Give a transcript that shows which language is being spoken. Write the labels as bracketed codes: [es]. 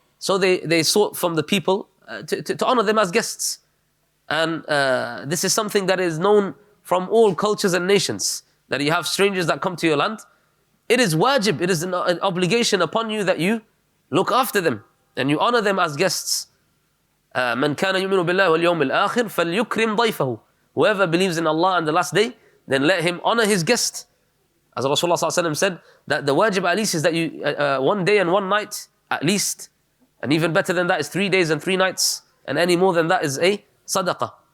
[en] So they sought from the people to honor them as guests. And this is something that is known from all cultures and nations, that you have strangers that come to your land. It is wajib, it is an obligation upon you that you look after them and you honor them as guests. [ar] من كان يؤمن بالله واليوم الآخر فليكرم ضيفه. [en] Whoever believes in Allah and the last day, then let him honor his guest. As Rasulullah ﷺ said, that the wajib at least is that you, 1 day and 1 night at least, and even better than that is 3 days and 3 nights, and any more than that is a sadaqah.